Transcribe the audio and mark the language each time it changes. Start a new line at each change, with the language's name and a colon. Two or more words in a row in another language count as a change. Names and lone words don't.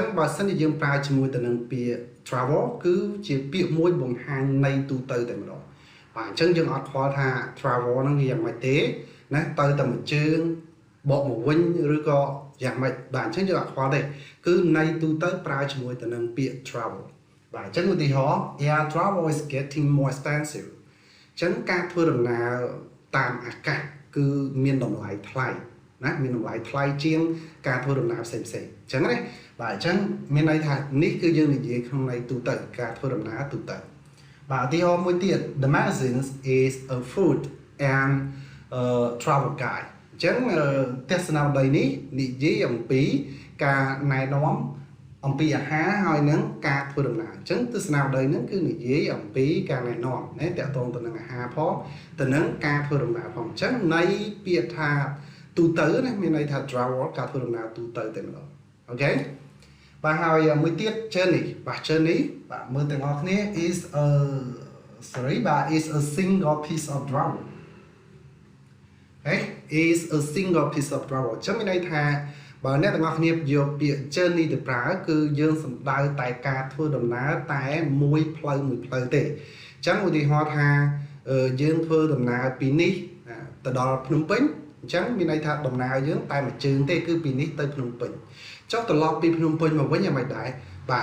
Khmer: បើសិនជាយើងប្រើជាមួយទៅនឹងពាក្យ travel គឺជាពាក្យមួយបង្ហាញន័យទូទៅតែម្ដងបាទអញ្ចឹងយើងអត់ខ្វល់ថា travel ហ្នឹងវាយ៉ាងម៉េចទេណាទៅតែមួយជើងបកមកវិញឬក៏យ៉ាងម៉េចបាទអញ្ចឹងយើងអត់ខ្វល់ទេគឺន័យ ទូទៅប្រើជាមួយទៅនឹងពាក្យ travel បាទអញ្ចឹងឧទាហរណ៍
English: air travel is getting more expensive
Khmer: អញ្ចឹងការធ្វើដំណើរតាមអាកាសគឺមានតម្លៃថ្លៃណាមានតម្លៃថ្លៃជាង ការធ្វើដំណើរផ្សេងៗអញ្ចឹងណាបាទអញ្ចឹងមានន័យថានេះគឺយើងនិយាយក្នុងន័យទូទៅការធ្វើដំណើរទូទៅបាទឧទាហរណ៍មួយទៀត The
English: magazine is a food and travel guide
Khmer: អញ្ចឹងទស្សនាវដ្តីនេះនិយាយអំពីការណែនាំអំពីអាហារហើយនឹងការធ្វើដំណើរអញ្ចឹងទស្សនាវដ្តីហ្នឹងគឺនិយាយអំពីការណែនាំណាតកតងទៅនឹងអាហារផងទៅនឹងការធ្វើដំណើរផងអញ្ចឹងន័យពាក្យថាទូទៅណាមានន័យថា travel ការធ្វើដំណើរទូទៅតែម្ដងអូខេបាទហើយមួយទៀត journey បាទ journey បាទមើលទាំងអស់គ្នា
English: is a is a single piece of travel is a single piece of travel
Khmer: អញ្ចឹងមានន័យថាបើអ្នកទាំងអស់គ្នាយកពាក្យ journey ទៅប្រើគឺយើងសំដៅតែការធ្វើដំណើរតែមួយផ្លូវទេអញ្ចឹងឧទាហរណ៍ថាយើងធ្វើដំណើរពីនេះទៅដល់ភ្នំពេញអញ្ចឹងមានន័យថាដំណើរយើងតែមួយជើងទេគឺពីនេះទៅភ្នំពេញចុះត្រឡប់ពីភ្នំពេញមកវិញយ៉ាងម៉េចដែរបាទអ